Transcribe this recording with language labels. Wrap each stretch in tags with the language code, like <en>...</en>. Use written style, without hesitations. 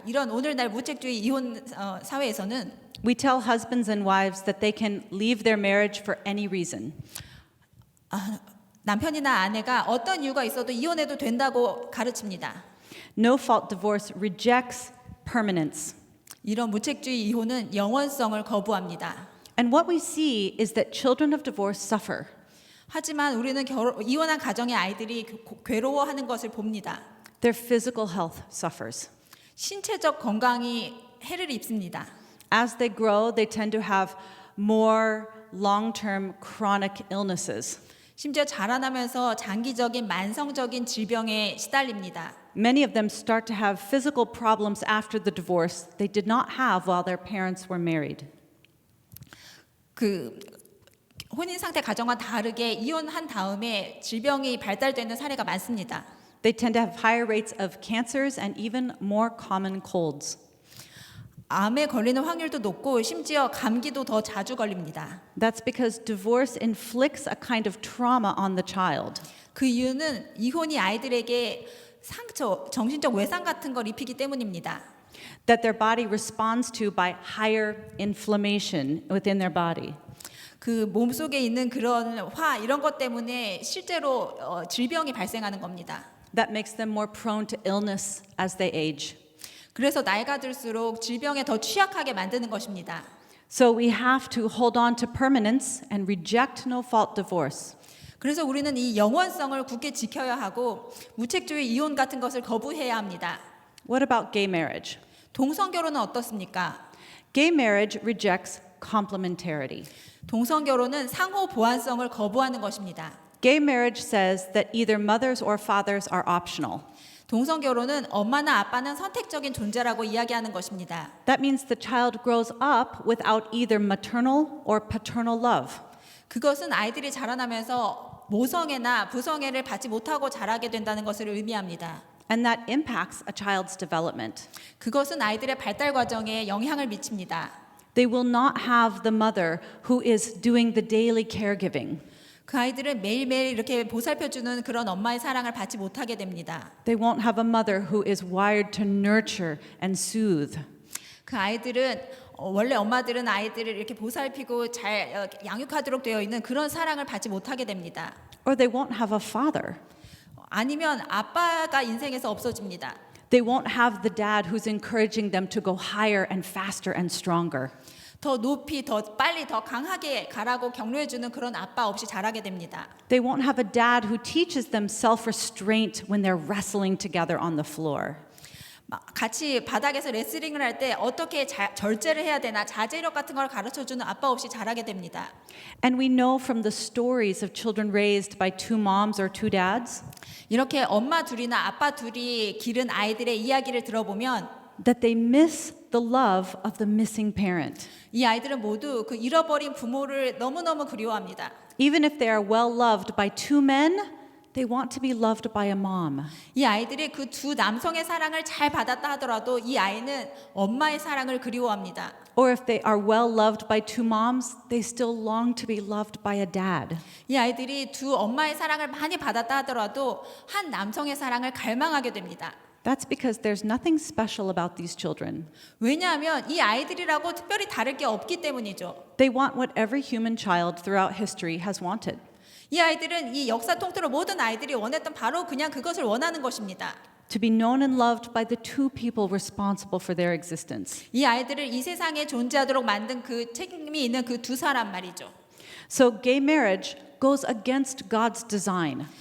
<ko>이런 오늘날 무책주의 이혼 사회에서는</ko> <en>we tell husbands and wives that they can leave their marriage for any reason.</en> <ko>남편이나 아내가 어떤 이유가 있어도 이혼해도 된다고 가르칩니다.</ko> <en>No-fault divorce rejects permanence.</en> <ko>이런 무책주의 이혼은 영원성을 거부합니다.</ko> <en>And what we see is that children of divorce suffer.</en> <ko>하지만 우리는 이혼한 가정의 아이들이 괴로워하는 것을 봅니다.</ko> <en>Their physical health suffers.</en> <ko>신체적 건강이 해를 입습니다.</ko> <en>As they grow, they tend to have more long-term chronic illnesses.</en> <ko>심지어 자라나면서 장기적인 만성적인 질병에 시달립니다.</ko> <en>Many of them start to have physical problems after the divorce they did not have while their parents were married.</en> <ko>그 혼인 상태 가정과 다르게 이혼한 다음에 질병이 발달되는 사례가 많습니다.</ko> <en>They tend to have higher rates of cancers and even more common colds.</en> <ko>암에 걸리는 확률도 높고 심지어 감기도 더 자주 걸립니다.</ko> <en>That's because divorce inflicts a kind of trauma on the child.</en> <ko>그 이유는 이혼이 아이들에게 상처, 정신적 외상 같은 걸 입히기 때문입니다.</ko> <en>That their body responds to by higher inflammation within their body.</en> <ko>그 몸속에 있는 그런 화 이런 것 때문에 실제로 질병이 발생하는 겁니다.</ko> <en>That makes them more prone to illness as they age.</en> <ko>그래서 나이가 들수록 질병에 더 취약하게 만드는 것입니다.</ko> <en>So we have to hold on to permanence and reject no-fault divorce.</en> <ko>그래서 우리는 이 영원성을 굳게 지켜야 하고 무책주의 이혼 같은 것을 거부해야 합니다.</ko> <en>What about gay marriage?</en> <ko>동성 결혼은 어떻습니까?</ko> <en>Gay marriage rejects complementarity.</en> <ko>동성 결혼은 상호 보완성을 거부하는 것입니다.</ko> <en>Gay marriage says that either mothers or fathers are optional.</en> <ko>동성 결혼은 엄마나 아빠는 선택적인 존재라고 이야기하는 것입니다.</ko> <en>That means the child grows up without either maternal or paternal love.</en> <ko>그것은 아이들이 자라나면서 모성애나 부성애를 받지 못하고 자라게 된다는 것을 의미합니다.</ko> <en>And that impacts a child's development.</en> <ko>그것은 아이들의 발달 과정에 영향을 미칩니다.</ko> <en>They will not have the mother who is doing the daily caregiving.</en> <ko>그 아이들은 매일매일 이렇게 보살펴주는 그런 엄마의 사랑을 받지 못하게 됩니다.</ko> <en>They won't have a mother who is wired to nurture and soothe.</en> <ko>그 아이들은 원래 엄마들은 아이들을 이렇게 보살피고 잘 양육하도록 되어 있는 그런 사랑을 받지 못하게 됩니다.</ko> <en>Or they won't have a father.</en> <ko>아니면 아빠가 인생에서 없어집니다.</ko> <en>They won't have the dad who's encouraging them to go higher and faster and stronger.</en> <ko>더 높이, 더 빨리, 더 강하게 가라고 격려해주는 그런 아빠 없이 자라게 됩니다.</ko> <en>They won't have a dad who teaches them self-restraint when they're wrestling together on the floor.</en> <ko>같이 바닥에서 레슬링을 할 때 어떻게 절제를 해야 되나 자제력 같은 걸 가르쳐주는 아빠 없이 자라게 됩니다.</ko> <en>And we know from the stories of children raised by two moms or two dads</en> <ko>이렇게 엄마 둘이나 아빠 둘이 기른 아이들의 이야기를 들어보면</ko> <en>that they miss the love of the missing parent.</en> <ko>이 아이들은 모두 그 잃어버린 부모를 너무너무 그리워합니다.</ko> <en>Even if they are well loved by two men, they want to be loved by a mom.</en> <ko>이 아이들이 그 두 남성의 사랑을 잘 받았다 하더라도 이 아이는 엄마의 사랑을 그리워합니다.</ko> <en>Or if they are well loved by two moms, they still long to be loved by a dad.</en> <ko>이 아이들이 두 엄마의 사랑을 많이 받았다 하더라도 한 남성의 사랑을 갈망하게 됩니다.</ko> <en>That's because there's nothing special about these children.</en> <ko>왜냐하면 이 아이들이라고 특별히 다를 게 없기 때문이죠.</ko> <en>They want what every human child throughout history has wanted.</en> <ko>이 아이들은 이 역사 통틀어 모든 아이들이 원했던 바로 그냥 그것을 원하는 것입니다.</ko> <en>To be known and loved by the two people responsible for their existence.</en> <ko>이 아이들을 이 세상에 존재하도록 만든 그 책임이 있는 그 두 사람 말이죠.</ko> <en>So gay marriage goes against God's design,</en>